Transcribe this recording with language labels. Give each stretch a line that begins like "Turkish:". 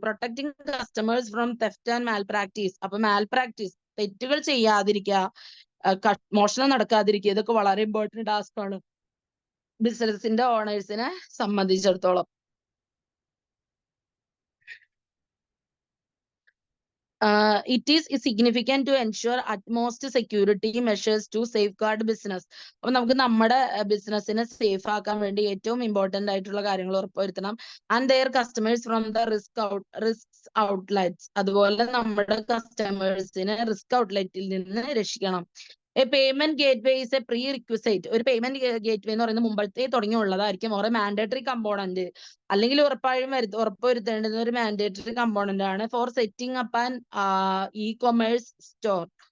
Malayalam: Protecting customers from theft and Mal practice. അപ്പൊ മാൽ practice, തെറ്റുകൾ ചെയ്യാതിരിക്കുക, മോഷണം നടക്കാതിരിക്കുക, ഇതൊക്കെ വളരെ ഇമ്പോർട്ടന്റ് ടാസ്ക് ആണ് ബിസിനസിന്റെ ഓണേഴ്സിനെ സംബന്ധിച്ചിടത്തോളം.
English: It is significant to ensure utmost security measures to safeguard business.
Malayalam: അപ്പൊ നമുക്ക് നമ്മുടെ ബിസിനസിനെ സേഫ് ആക്കാൻ വേണ്ടി ഏറ്റവും ഇമ്പോർട്ടന്റ് ആയിട്ടുള്ള കാര്യങ്ങൾ ഉറപ്പുവരുത്തണം.
English: And their customers from the risk outlets.
Malayalam: അതുപോലെ നമ്മുടെ കസ്റ്റമേഴ്സിനെ റിസ്ക് ഔട്ട്ലെറ്റിൽ നിന്ന് രക്ഷിക്കണം.
English: A payment gateway is a prerequisite.
Malayalam: ഒരു പേയ്മെന്റ് ഗേറ്റ്വേ എന്ന് പറയുന്നത് മുമ്പത്തെ തുടങ്ങിയുള്ളതായിരിക്കും, ഓരോ മാൻഡേറ്ററി കമ്പോണന്റ്, അല്ലെങ്കിൽ ഉറപ്പുവരുത്തേണ്ടുന്ന ഒരു മാൻഡേറ്ററി കമ്പോണന്റ് ആണ്
English: For setting up an e commerce store.